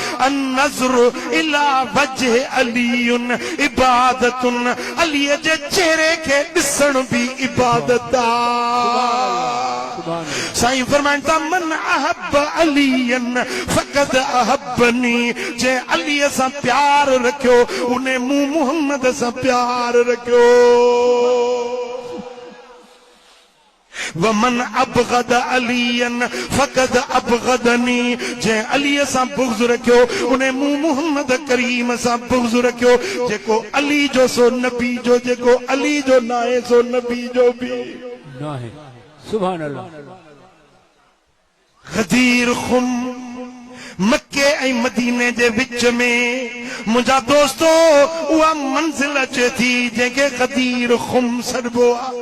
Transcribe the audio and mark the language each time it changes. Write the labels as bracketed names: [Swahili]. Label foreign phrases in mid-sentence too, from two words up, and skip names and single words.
[Arabic] النظر إلى وجه علي عبادة, [Sindhi] अलीअ जे चेहरे खे ॾिसण बि इबादत आहे। साईं फरमाइनि था [Arabic] من أحب عليا فقد أحبني, [Sindhi] जंहिं अलीअ सां प्यार रखियो उन मूं मुहम्मद सां प्यार रखियो। [Arabic] ومن أبغض عليا فقد أبغضني, [Sindhi] जंहिं अलीअ सां बुग़्ज़ रखियो उन मूं मुहम्मद करीम सां बुग़्ज़ रखियो। जेको अली जो सो नबी जो, जेको अली जो न आहे सो नबी जो बि न आहे। [Arabic] سبحان الله. [Sindhi] गदीर खुम मक्के ऐं मदीने जे विच में मुंहिंजा दोस्तो उहा मंज़िल अचे थी जंहिंखे गदीर खुम सॾिबो आहे।